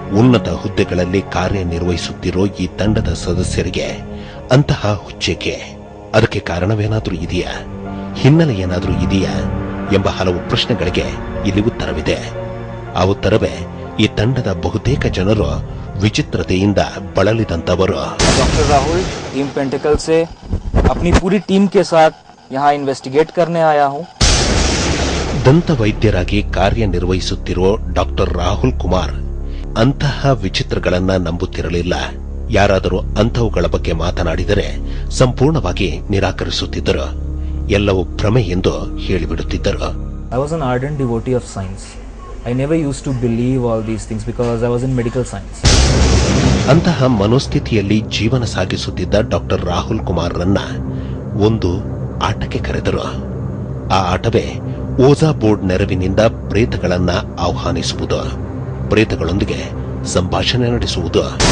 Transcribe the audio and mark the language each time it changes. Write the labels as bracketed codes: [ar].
[kn] ಉನ್ನತ ಹುದ್ದೆಗಳಲ್ಲಿ ಕಾರ್ಯನಿರ್ವಹಿಸುತ್ತಿರೋ ಈ ತಂಡದ ಸದಸ್ಯರಿಗೆ ಅಂತಹ ಹುಚ್ಚೇಕೆ? ಅದಕ್ಕೆ ಕಾರಣವೇನಾದ್ರೂ ಇದೆಯಾ? ಹಿನ್ನೆಲೆ ಏನಾದ್ರೂ ಇದೆಯಾ ಎಂಬ ಹಲವು ಪ್ರಶ್ನೆಗಳಿಗೆ ಇಲ್ಲಿ ಉತ್ತರವಿದೆ. ಆ ಉತ್ತರವೇ ಈ ತಂಡದ ಬಹುತೇಕ ಜನರು ವಿಚಿತ್ರತೆಯಿಂದ ಬಳಲಿದಂತವರು. [hi] डॉक्टर राहुल, टीम पेंटिकल से अपनी पूरी टीम के साथ यहाँ इन्वेस्टिगेट करने आया हूँ. [kn] ದಂತ ವೈದ್ಯರಾಗಿ ಕಾರ್ಯನಿರ್ವಹಿಸುತ್ತಿರೋ ಡಾಕ್ಟರ್ ರಾಹುಲ್ ಕುಮಾರ್ ಅಂತಹ ವಿಚಿತ್ರಗಳನ್ನ ನಂಬುತ್ತಿರಲಿಲ್ಲ. ಯಾರಾದರೂ ಅಂಥವುಗಳ ಬಗ್ಗೆ ಮಾತನಾಡಿದರೆ ಸಂಪೂರ್ಣವಾಗಿ ನಿರಾಕರಿಸುತ್ತಿದ್ದರು. ಎಲ್ಲವೂ ಭ್ರಮೆ ಎಂದು ಹೇಳಿಬಿಡುತ್ತಿದ್ದರು. [en] I was an ardent devotee of science. I never used to believe all these things because I was in medical science. [kn] ಅಂತಹ ಮನೋಸ್ಥಿತಿಯಲ್ಲಿ ಜೀವನ ಸಾಗಿಸುತ್ತಿದ್ದ ಡಾಕ್ಟರ್ ರಾಹುಲ್ ಕುಮಾರ್ರನ್ನ ಒಂದು ಆಟಕ್ಕೆ ಕರೆದರು. ಆ ಆಟವೇ ಓಜಾ ಬೋರ್ಡ್ ನೆರವಿನಿಂದ ಪ್ರೇತಗಳನ್ನ ಆಹ್ವಾನಿಸುವುದು, ಪ್ರೇತಗಳೊಂದಿಗೆ ಸಂಭಾಷಣೆ ನಡೆಸುವುದು.